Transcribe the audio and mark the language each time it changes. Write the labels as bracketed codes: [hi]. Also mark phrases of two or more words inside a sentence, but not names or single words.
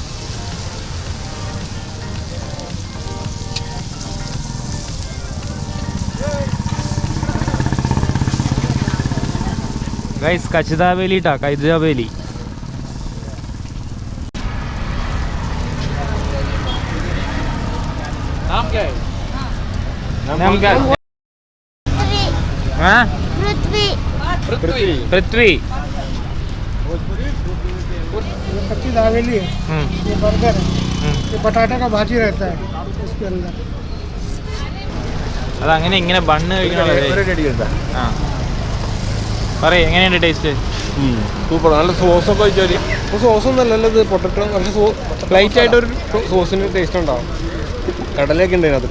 [ml] ഗൈസ്, കച്താബേലി ട്ടാ, കച്താബേലി. [hi] नाम क्या है? पृथ्वी. कच्ची दावेली है, ये बर्गर है, ये बटाटे का भाजी रहता है इसके अंदर. [ml] അതങ്ങനെ ഇങ്ങനെ ബണ്ണ് കഴിക്കണ. ആ പറയ്, എങ്ങനെയുണ്ട് ടേസ്റ്റ്? സൂപ്പർ. നല്ല സോസൊക്കെ വെച്ചാൽ സോസൊന്നല്ലല്ലോ ഇത്, പൊട്ടറ്റോ. പക്ഷേ ലൈറ്റ് ആയിട്ടൊരു സോസിന് ടേസ്റ്റ് ഉണ്ടാവും. കടലൊക്കെ ഉണ്ട് അതിനകത്ത്.